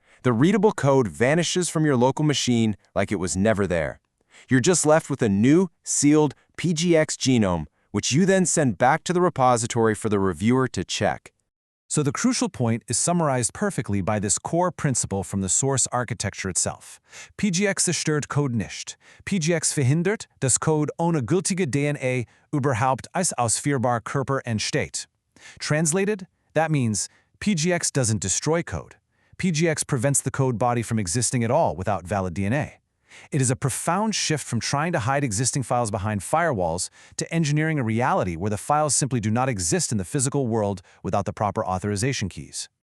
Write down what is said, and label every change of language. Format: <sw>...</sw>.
<en>The readable code vanishes from your local machine like it was never there. You're just left with a new, sealed PGX genome, which you then send back to the repository for the reviewer to check. So the crucial point is summarized perfectly by this core principle from the source architecture itself.</en> <de>Pgx zerstört Code nicht. Pgx verhindert, dass Code ohne gültige DNA überhaupt als ausführbar Körper entsteht.</de> <en>Translated, that means Pgx doesn't destroy code. Pgx prevents the code body from existing at all without valid DNA. It is a profound shift from trying to hide existing files behind firewalls to engineering a reality where the files simply do not exist in the physical world without the proper authorization keys.</en>